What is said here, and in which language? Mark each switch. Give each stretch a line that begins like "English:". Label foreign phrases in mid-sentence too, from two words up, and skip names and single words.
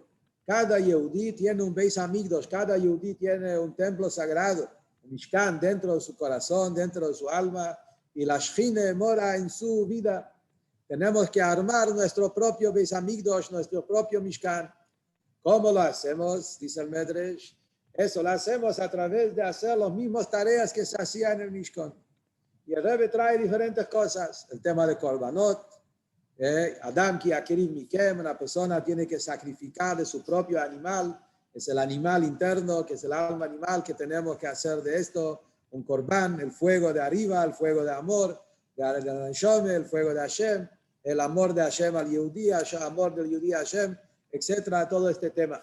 Spanish: Cada Yehudí tiene un Beis Hamikdash, cada Yehudí tiene un templo sagrado, un Mishkan dentro de su corazón, dentro de su alma, y la Shekhinah mora en su vida. Tenemos que armar nuestro propio Beis Hamikdash, nuestro propio Mishkan. ¿Cómo lo hacemos? Dice el Medrash. Eso lo hacemos a través de hacer las mismas tareas que se hacían en el Mishkan. Y el Rebbe trae diferentes cosas. El tema de Korbanot.
Hebrew: אדם כי יקריב מכם,
Spanish: una persona tiene que sacrificar de su propio animal. Es el animal interno, que es el alma animal, que tenemos que hacer de esto un korban, el fuego de arriba, el fuego de amor, el fuego de Hashem, el amor de Hashem al Yehudí, el amor del Yehudí a Hashem, etcétera, todo este tema.